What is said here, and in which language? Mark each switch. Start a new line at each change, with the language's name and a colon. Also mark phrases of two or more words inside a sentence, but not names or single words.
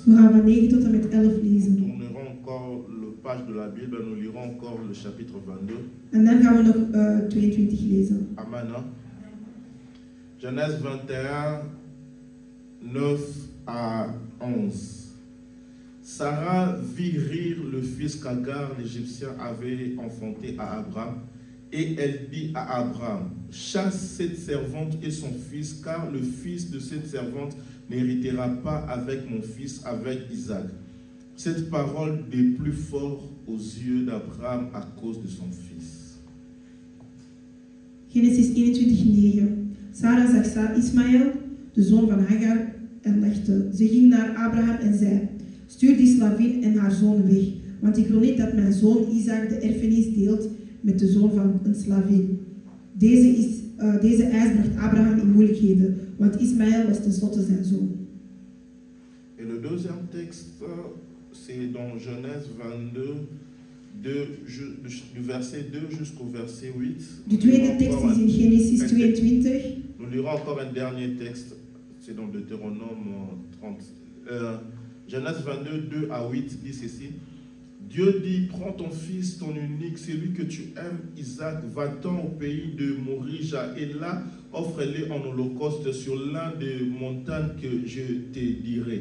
Dutch: We gaan van 9 tot en met 11 lezen.
French: Nous tournerons encore le page de la Bible, nous lirons encore le chapitre 22.
Dutch: En dan gaan we nog 22 lezen.
French: Amen. Hein? Genèse 21, 9 à 11. Sarah vit rire le fils qu'Agar, l'Égyptien, avait enfanté à Abraham. Et elle dit à Abraham, chasse cette servante et son fils, car le fils de cette servante n'héritera pas avec mon fils, avec Isaac. Cette parole déplut fort aux yeux d'Abraham à cause de son fils.
Dutch: Genesis 21:9. Sarah zag Ismaël, de zoon van Hagar, en lachte. Ze ging naar Abraham en zei, stuur die slavin en haar zoon weg, want ik wil niet dat mijn zoon Isaac de erfenis deelt met de zoon van een slavin. Deze eis bracht Abraham in moeilijkheden, want Ismaël was tenslotte zijn zoon.
French: Et le deuxième texte, c'est dans Genèse 22, du verset 2 jusqu'au verset 8.
Dutch: De tweede tekst is in Genesis 22.
French: Nous lirons encore un dernier texte, c'est dans Deutéronome 30. Genèse 22, 2 à 8 dit ceci. Dieu dit, prends ton fils, ton unique, celui que tu aimes, Isaac, va-t'en au pays de Morija, et là, offre-le en holocauste sur l'un des montagnes que je te dirai.